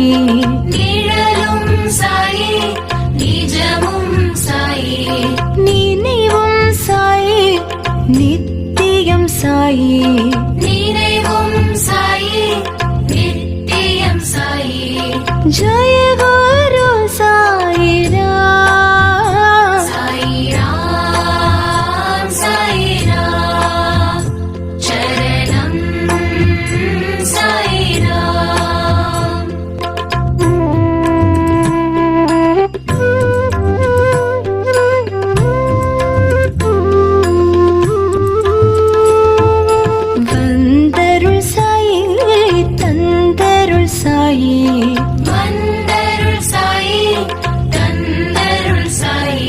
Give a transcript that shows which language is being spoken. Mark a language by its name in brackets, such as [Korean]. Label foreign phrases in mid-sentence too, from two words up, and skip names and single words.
[Tamil] நிழலும் சாயி நிஜமும் சாயி நினைவும் சாயி நித்தியம் சாயி நினைவும் சாயி நித்தியம் சாயி [Hindi] जय गुरु साईराम साईराम साईराम चरणम साईराम [Tamil] வந்தருள் சாயி தந்தருள் சாயி வந்தருள் சாயி தந்தருள் சாயி